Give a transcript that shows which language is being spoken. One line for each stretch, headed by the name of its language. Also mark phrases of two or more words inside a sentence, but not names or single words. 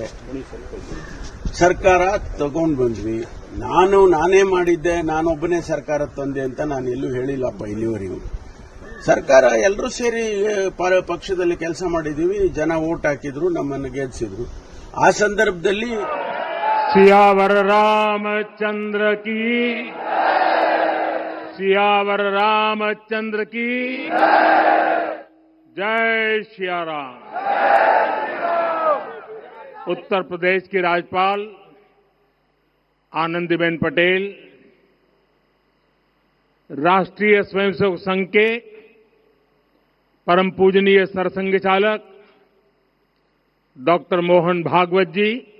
Kannada: ಸರ್ಕಾರ ತಗೊಂಡು ಬಂದ್ವಿ. ನಾನೇ ಮಾಡಿದ್ದೆ, ನಾನೊಬ್ಬನೇ ಸರ್ಕಾರ ತಂದೆ ಅಂತ ನಾನು ಎಲ್ಲೂ ಹೇಳಿಲ್ಲಪ್ಪ ಇಲ್ಲಿವರೆಗೂ. ಸರ್ಕಾರ ಎಲ್ಲರೂ ಸೇರಿ ಪಕ್ಷದಲ್ಲಿ ಕೆಲಸ ಮಾಡಿದೀವಿ. ಜನ ವೋಟ್ ಹಾಕಿದ್ರು, ನಮ್ಮನ್ನು ಗೆಲ್ಲಿಸಿದ್ರು. ಆ ಸಂದರ್ಭದಲ್ಲಿ
Hindi: सियावर रामचंद्र की, सियावर रामचंद्र की जय सिया राम। उत्तर प्रदेश की राज्यपाल आनंदीबेन पटेल, राष्ट्रीय स्वयंसेवक संघ के परम पूजनीय सरसंघ चालक डॉक्टर मोहन भागवत जी,